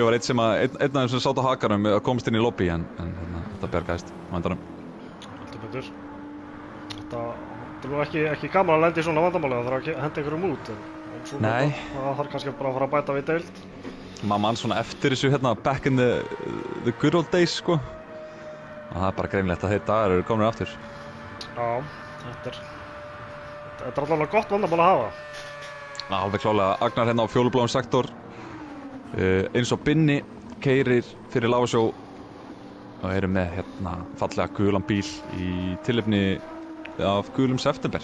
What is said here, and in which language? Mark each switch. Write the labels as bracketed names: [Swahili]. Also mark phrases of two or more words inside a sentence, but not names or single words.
[Icelandic] var einn af þeim sem sátu á hakanum að komast inn í lobby en þetta bergaðist á endanum. Heldur betur. Þetta er nú ekki gaman að lenda í svona vandamáli, það þarf að henda einhverjum út. Nei. Það þarf kannski bara að fara að bæta við deild. Maður mann svona eftir þessu [English] back in the good old days [Icelandic] sko. Það er bara greinlegt að þeir dagar eru komin aftur. Já, þetta er allavega gott vandamál að hafa. Alveg klálega. Agnar á fjólubláum sektor. Eins og Binni keyrir fyrir Lávasjó og eru með fallega gulan bíl í tilefni af gulum september.